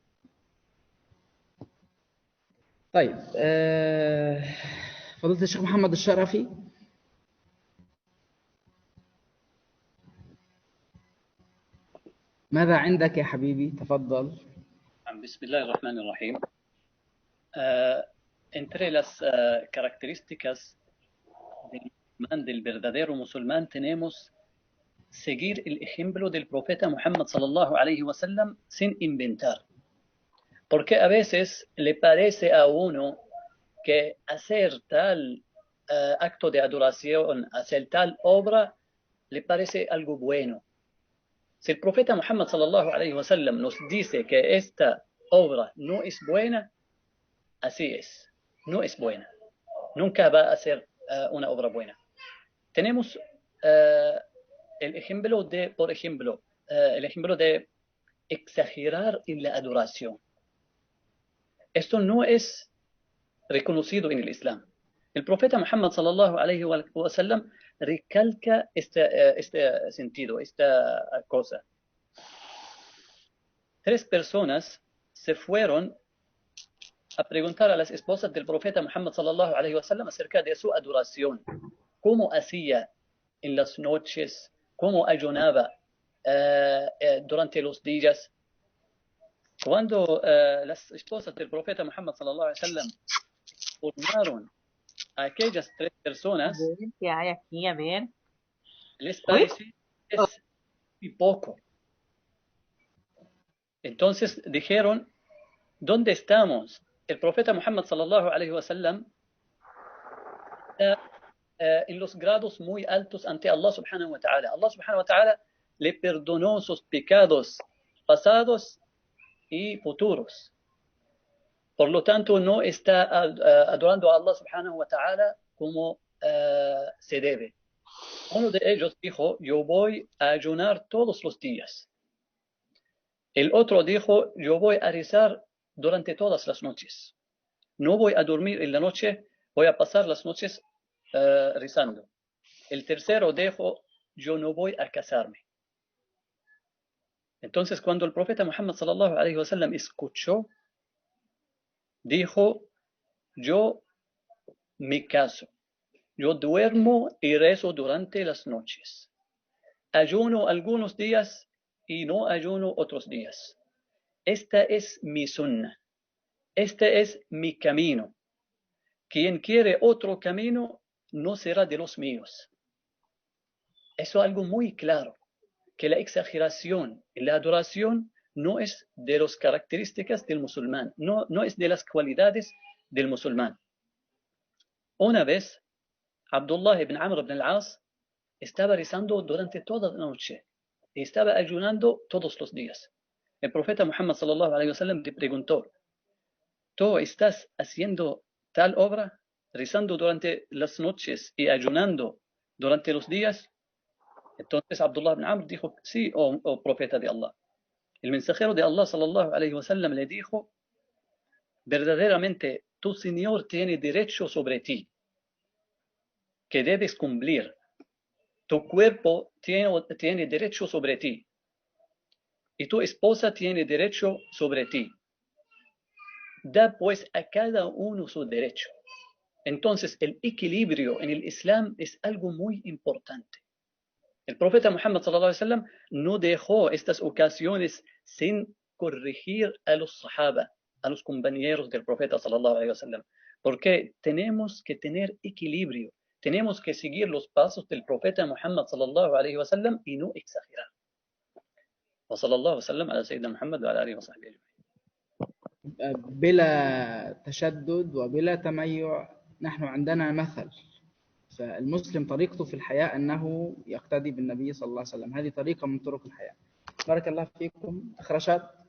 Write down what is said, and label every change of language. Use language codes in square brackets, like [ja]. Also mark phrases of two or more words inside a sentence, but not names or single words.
[ar] طيب فضيلة الشيخ محمد الشرفي. ماذا عندك يا حبيبي؟ تفضل. بسم الله الرحمن الرحيم. [es] Entre las características del verdadero musulmán tenemos seguir el ejemplo del profeta Muhammad [ar] صلى الله عليه وسلم [es] sin inventar. Porque a veces le parece a uno que hacer tal acto de adoración, hacer tal obra, le parece algo bueno. Si el profeta Muhammad [ar] صلى الله عليه وسلم [es] nos dice que esta obra no es buena, así es, no es buena. Nunca va a ser una obra buena. Tenemos el ejemplo de, por ejemplo, el ejemplo de exagerar en la adoración. Esto no es reconocido en el Islam. El profeta Muhammad [ar] صلى الله عليه وسلم [es] recalca este sentido, esta cosa. 3 personas se fueron a preguntar a las esposas del profeta Muhammad [ar] صلى الله عليه وسلم [es] acerca de su adoración. ¿Cómo hacía en las noches? ¿Cómo ayunaba durante los días? Cuando las esposas del profeta Muhammad [ar] صلى الله عليه وسلم [es] formaron a aquellas 3 personas, ¿Qué hay aquí? A ver. les parece que es muy poco. Entonces dijeron, ¿dónde estamos? El profeta Muhammad [ar] صلى الله عليه وسلم [es] está en los grados muy altos ante Allah [ar] سبحانه وتعالى. [es] Allah [ar] سبحانه وتعالى [es] le perdonó sus pecados pasados y futuros. Por lo tanto, no está adorando a Allah [ar] سبحانه وتعالى [es] como se debe. Uno de ellos dijo, yo voy a ayunar todos los días. El otro dijo, yo voy a rezar durante todas las noches. No voy a dormir en la noche, voy a pasar las noches rezando. El tercero dijo, yo no voy a casarme. Entonces, cuando el profeta Muhammad [ar] صلى الله عليه وسلم [es] escuchó, dijo, yo me caso, yo duermo y rezo durante las noches. Ayuno algunos días y no ayuno otros días. Esta es mi sunnah. Este es mi camino. Quien quiere otro camino no será de los míos. Eso es algo muy claro, que la exageración en la adoración no es de las características del musulmán, no es de las cualidades del musulmán. Una vez, Abdullah ibn Amr ibn al-As estaba rezando durante toda la noche y estaba ayunando todos los días. El profeta Muhammad [ar] صلى الله عليه وسلم [es] le preguntó, ¿tú estás haciendo tal obra, rezando durante las noches y ayunando durante los días? Entonces Abdullah ibn Amr dijo, sí, oh profeta de Allah. El mensajero de Allah [ar] صلى الله عليه وسلم [es] le dijo, verdaderamente tu Señor tiene derecho sobre ti, que debes cumplir. Tu cuerpo tiene derecho sobre ti y tu esposa tiene derecho sobre ti. Da pues a cada uno su derecho. Entonces el equilibrio en el Islam es algo muy importante. El profeta Muhammad [ar] صلى الله عليه وسلم [es] no dejó estas ocasiones sin corregir a los sahaba, a los compañeros del profeta [ar] صلى الله عليه وسلم, [es] porque tenemos que tener equilibrio, tenemos que seguir los pasos del profeta Muhammad [ar] صلى الله عليه وسلم [es] y no exagerar. [ar] وصلى الله وسلم على سيدنا محمد وعلى آله وصحبه أجمعين. بلا تشدد وبلا تميع. نحن عندنا مثل، فالمسلم طريقته في الحياة أنه يقتدي بالنبي صلى الله عليه وسلم. هذه طريقة من طرق الحياة. بارك الله فيكم. أخرشات.